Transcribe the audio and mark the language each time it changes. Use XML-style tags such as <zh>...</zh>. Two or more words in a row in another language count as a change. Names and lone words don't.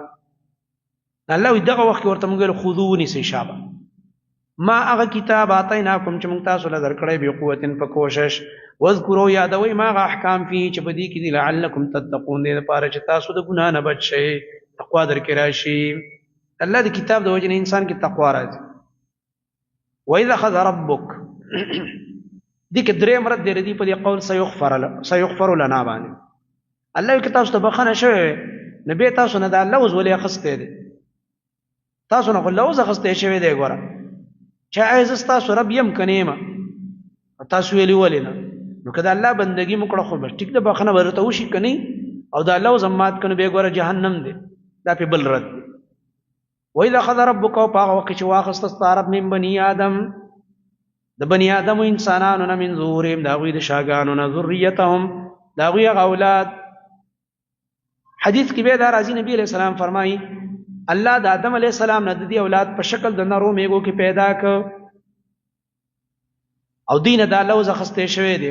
<ps>الله وایي دغه وخت کې ورته موږ ویل خذو ونیسئ شابه ما هغه کتاب آتیناکم چې موږ تاسو له درکړی بقوة په کوشش، واذکروا یادوئ ما هغه احکام فيه چې په دې کې دي</ps> <ar>لعلکم تتقون،</ar> <ps>دې دپاره چې تاسو د ګناه نه بچ شئ، تقوا در کې راشي. الله د کتاب د وجې نه انسان کې تقوا راځي.</ps> <ar>وإذ أخذ ربک،</ar> <ps>دې کې درېیم رد دی د دې په دې قول</ps> <ar>سيغفر لنا</ar> <ps>باندې. الله وایي که تاسو ته بخښنه شوې نو بیا تاسو نه دا لوز ولې اخیستی دی، تاسو نه خو لوز اخیستی شوی دی. ګوره چې آیا زه ستاسو رب یم که نه یم، تاسو ویلي ولې نه، نو که د الله بندګي مو کړه خو بس ټیک ده، بخښنه به درته وشي که نه، او دا لوز هم مات که نو بیا ګوره جهنم دی، دا پې بل رد دی.</ps> <ar>وإذ أخذ ربک،</ar> <ps>او په هغه وخت چې واخیسته ستا رب</ps> <ar>من بني آدم،</ar> <ps>د بني آدم و انسانانو نه،</ps> <ar>من ظهورهم،</ar> <ps>د هغوی د شاګانو نه، ذریتهم، د هغوی هغه اولاد. حدیث کې بیا دا راځي نبی</ps> <ar>علیہ السلام</ar> <ps>فرمایي الله د آدم</ps> <ar>علیہ السلام</ar> <ps>نه د دې اولاد په شکل د نرو میږو کې پیدا کړ، او دینه دا لوز اخیستی شوی دی.</ps>